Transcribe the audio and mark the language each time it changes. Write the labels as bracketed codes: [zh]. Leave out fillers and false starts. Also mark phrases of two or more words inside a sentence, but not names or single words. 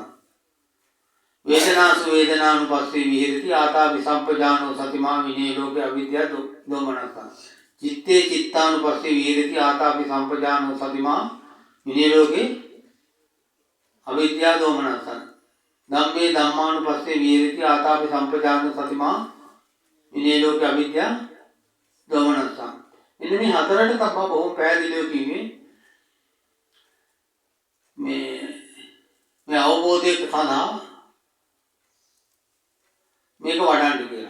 [pi] වේදනාසු වේදනානුපස්සී විහෙරති ආතාපි සම්පජානෝ සතිමා විනේ ලෝකය අවිද්‍යා දෝමනස්සං. චිත්තේ චිත්තානුපස්සී විහෙරති ආතාපි සම්පජානෝ සතිමා විනේ ලෝකේ අවිද්‍යා දෝමනස්සං. ධම්මේ ධම්මානුපස්සී විහෙරති ආතාපි සම්පජානෝ සතිමා විනේ ලෝකේ අවිද්‍යා දෝමනස්සං. [si] මෙන්න මේ හතරට තමයි බොහොම පැහැදිලිව කිව්වේ මේ අවබෝධය සඳහා මේක වඩන්න කියලා.